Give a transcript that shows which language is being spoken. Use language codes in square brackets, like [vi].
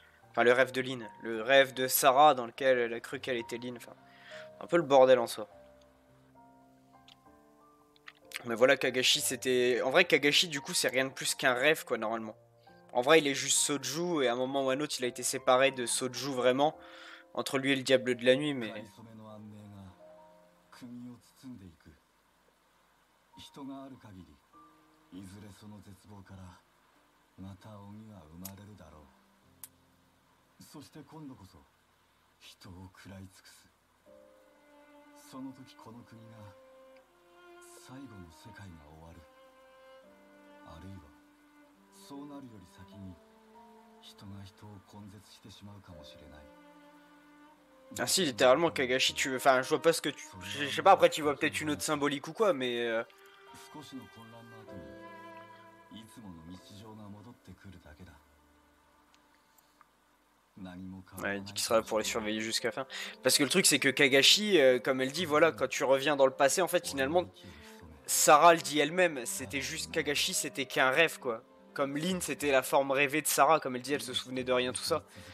[fr] Enfin le rêve de Lin, le rêve de Sarah dans lequel elle a cru qu'elle était Lin, enfin un peu le bordel en soi. Mais voilà Kagashi c'était... En vrai Kagashi du coup c'est rien de plus qu'un rêve quoi normalement. En vrai il est juste Soju et à un moment ou à un autre il a été séparé de Soju vraiment entre lui et le diable de la nuit mais... [ja] かりそめの安寧が国を包んでいく人がある限りいずれその絶望からまた鬼は生まれるだろうそして今度こそ人を食らい尽くすその時この国が最後の世界が終わるあるいはそうなるより先に人が人を根絶してしまうかもしれない [fr] Ah si, littéralement, Kagashi, tu veux... Enfin, je vois pas ce que tu... Je sais pas, après tu vois peut-être une autre symbolique ou quoi, mais... [ja] 少しの混乱の後にいつもの日常が戻ってくるだけだ [fr] Ouais, il dit qu'il sera là pour les surveiller jusqu'à la fin. Parce que le truc, c'est que Kagashi, comme elle dit, voilà, quand tu reviens dans le passé, en fait, finalement, Sarah le dit elle-même, c'était juste Kagashi, c'était qu'un rêve, quoi. Comme Lin, c'était la forme rêvée de Sarah, comme elle dit, elle se souvenait de rien, tout ça.